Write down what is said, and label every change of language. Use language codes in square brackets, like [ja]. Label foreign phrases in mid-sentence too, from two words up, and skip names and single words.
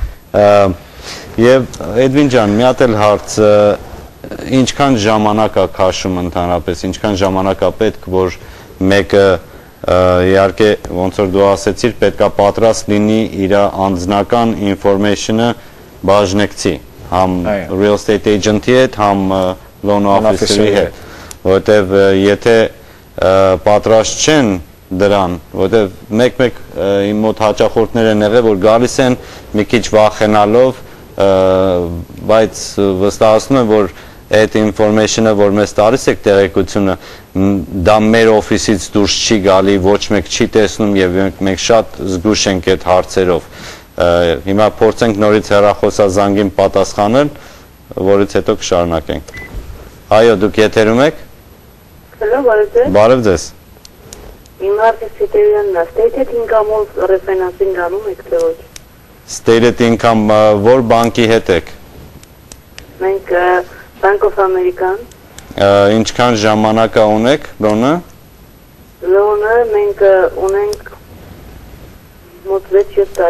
[hy] Եվ Էդվին ջան, մի հատ էլ հարց, ինչքան ժամանակ է քաշում ընդհանրապես, ինչքան ժամանակ է պետք, որ մեկը իհարկե ոնց որ դու ասեցիր, պետք է պատրաստ լինի իր անձնական information-ը բաժնեկցի, համ [en] real estate agent-ի [hy] հետ, համ [en] loan officer-ի [hy] հետ, որտեվ եթե պատրաստ չեն դրան, որտեվ մեկ-մեկ իմ մոտ հաճախորդներ են եղել, որ գալիս են մի քիչ վախենալով, բայց վստահացնում եմ, որ այդ information-ը, որ մեզ տալիս եք տեղեկությունը, դա մեր օֆիսից դուրս չի գալի, ոչ մեկ չի տեսնում և մենք շատ զգուշ ենք այդ հարցերով։ Հիմա փորձենք նորից հեռախոսազանգին պատասխանել, որից հետո կշարունակենք։ Այո, դուք եթերում եք։ Բարև ձեզ։ Իմ հարցը Սիտերյանն է, [en] stated income-ով [hy] refinance-ին գանում եք թե ոչ։ [en] Stated income [hy] որ բանկի հետ եք։ Մենք Bank of American։ Ինչքան ժամանակա ունեք լոնը։ Լոնը մենք ունենք մոտ 6-7 տարի։